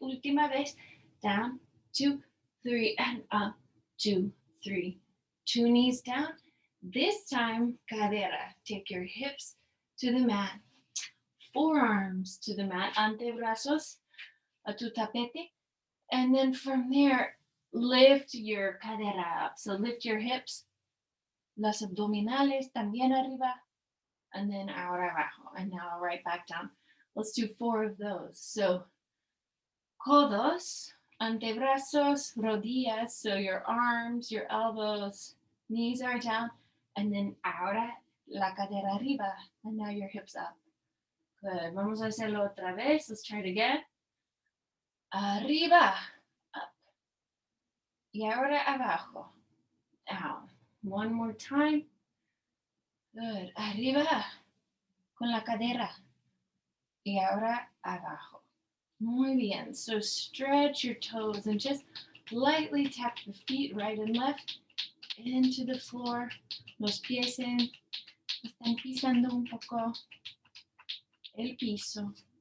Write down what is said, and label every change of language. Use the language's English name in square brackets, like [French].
[Spanish] Última vez, [English] down, 2, 3, and up, 2, 3. 2 knees down. This time, cadera. Take your hips to the mat, forearms to the mat, [Spanish] antebrazos a tu tapete. [English] And then from there, lift your cadera up. So lift your hips, [Spanish] las abdominales también arriba, [English] and then [Spanish] ahora abajo. [English] And now right back down. Let's do 4 of those. So [Spanish] codos, antebrazos, rodillas. [English] So your arms, your elbows, knees are down. And then [Spanish] ahora la cadera arriba. [English] And now your hips up. Good. [Spanish] Vamos a hacerlo otra vez. [English] Let's try it again. [Spanish] Arriba, [English] up. [Spanish] Y ahora abajo, [English] down. One more time. Good. [Spanish] Arriba, con la cadera. Y ahora abajo. Muy bien. [English] So stretch your toes and just lightly tap the feet right and left into the floor. [Spanish] Los pies están pisando un poco el piso.